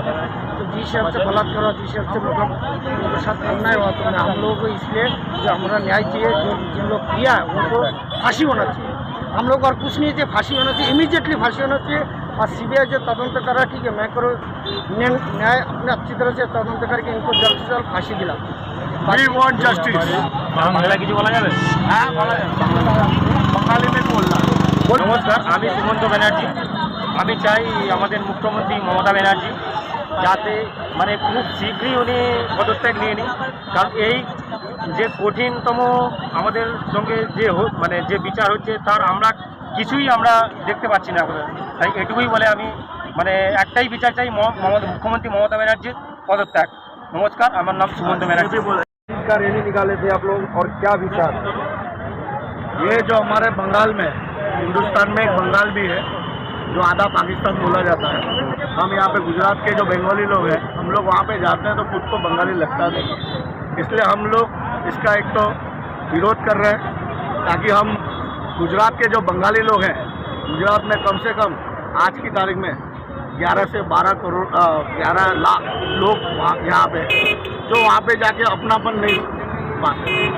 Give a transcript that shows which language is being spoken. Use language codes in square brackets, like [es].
[hi] तो जिस हिसाब से बलात्कार हुआ, जिस हिसाब से मतलब उनके साथ अन्याय हुआ, तो हम लोगों को इसलिए जो हमारा न्याय चाहिए, जो जिन लोग किया उनको फांसी होना चाहिए। हम लोग और कुछ नहीं चाहिए, फांसी होना चाहिए, इमीडिएटली फांसी होना चाहिए। और सीबीआई जो तदंत कर रहा, ठीक है, मैं करो न्याय अपने अच्छी तरह से तदंत करके इनको जल्द से जल्द फांसी दिला। [en] We want justice. [bn] বাংলা কিছু বলা যাবে? হ্যাঁ বলা যাবে, বাঙালি [hi] में बोलना। [bn] নমস্কার, আমি সুমন্ত ব্যানার্জি। আমি চাই আমাদের মুখ্যমন্ত্রী মমতা ব্যানার্জি যাতে মানে খুব শীঘ্রই উনি পদত্যাগ নিয়ে নিন, কারণ এই যে কঠিনতম আমাদের সঙ্গে যে মানে যে বিচার হচ্ছে, তার আমরা কিছুই আমরা দেখতে পাচ্ছি না। তাই এটুকুই বলে আমি মানে একটাই বিচার চাই, মুখ্যমন্ত্রী মমতা ব্যানার্জির পদত্যাগ। [hi] नमस्कार, [bn] আমার [hi] नाम सुमंत बैनर्जी। का रैली निकाले थे आप लोग, और क्या विचार? ये जो हमारे बंगाल में, हिंदुस्तान में एक बंगाल भी है जो आधा पाकिस्तान बोला जाता है। हम यहाँ पे गुजरात के जो बंगाली लोग हैं, हम लोग वहाँ पे जाते हैं तो खुद को बंगाली लगता नहीं, इसलिए हम लोग इसका एक तो विरोध कर रहे हैं, ताकि हम गुजरात के जो बंगाली लोग हैं, गुजरात में कम से कम आज की तारीख में 11 से 12 करोड़ 11 लाख लोग यहाँ पे जो वहाँ पे जाके अपनापन नहीं पाते।